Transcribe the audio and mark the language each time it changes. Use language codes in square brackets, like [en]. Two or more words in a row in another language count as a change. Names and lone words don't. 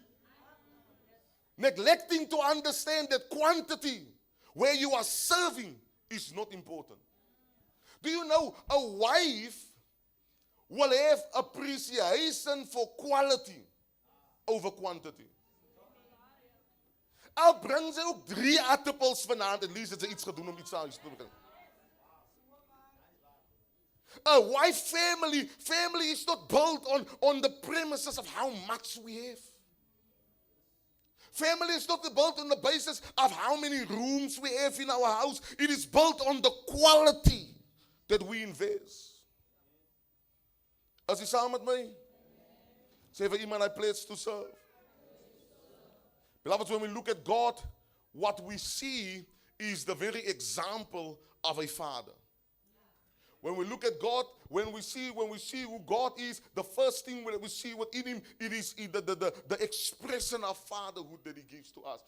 [en] Neglecting to understand that quantity, where you are serving, is not important. Do you know a wife will have appreciation for quality over quantity? [af] Al bring sy ook 3 aardappels vanaand, [en] at least [af] het sy iets gedoen om iets aan te bring. [en] A wife family is not built on the premises of how much we have. Family is not built on the basis of how many rooms we have in our house. It is built on the quality that we invest. [af] As jy saam met my, sê vir iemand, [en] I pledge to serve. Beloved, when we look at God, what we see is the very example of a father. When we look at God, when we see who God is, the first thing that we see within him, it is the expression of fatherhood that he gives to us.